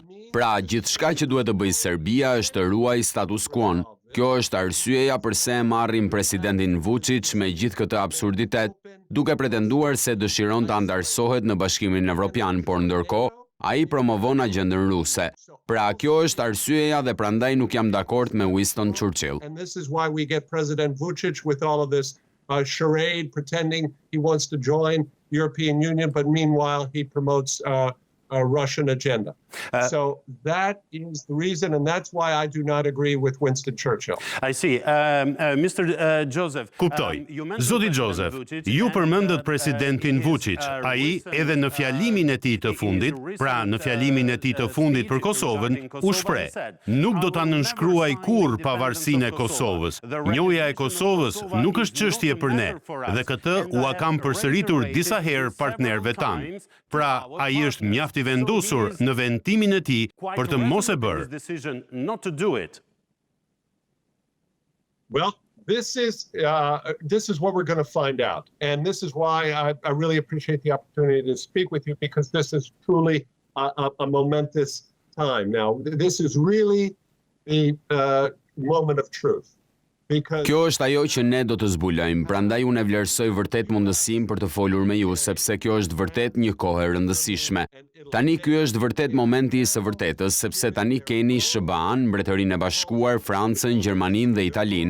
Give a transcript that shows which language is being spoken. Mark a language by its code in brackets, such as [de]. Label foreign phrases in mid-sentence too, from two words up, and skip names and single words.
[sq] Pra, gjithçka që duhet të bëjë Serbia është të ruajë status quo-n. Kjo është arsyeja pse e marrim presidentin Vučić me gjithë këtë absurditet, duke pretenduar se dëshiron të antarësohet në Bashkimin Evropian, por ndërkohë ai promovon agjendën ruse. Pra, kjo është arsyeja dhe prandaj nuk jam dakord me Winston Churchill. [en] And this is why we get President Vučić with all of this charade pretending he wants to join European Union, but meanwhile he promotes a Russian agenda. So that is the reason, and that's why I do not agree with Winston Churchill. I see. Mr. Joseph. [sq] Kuptoj. Zoti Joseph, ju përmendët presidentin Vučić. Ai edhe në fjalimin e tij të fundit, pra në fjalimin e tij të fundit për Kosovën, u shpreh: nuk do ta nënshkruaj kurrë pavarësinë e Kosovës. Njohja e Kosovës nuk është çështje për ne, dhe këtë ua kam përsëritur disa herë partnerëve tanë. Pra, ai është mjaft i vendosur në vendimin e tij për të mos e bërë. [en] Well, this is what we're going to find out, and this is why I really appreciate the opportunity to speak with you, because this is truly a momentous time. Now, this is really the moment of truth. [sq] Kjo është ajo që ne do të zbulojmë, prandaj unë e vlerësoj vërtet mundësinë për të folur me ju, sepse kjo është vërtet një kohë e rëndësishme. Tani ky është vërtet momenti i së vërtetës, sepse tani keni SBA-n, Mbretërinë e Bashkuar, Francën, Gjermaninë dhe Italinë.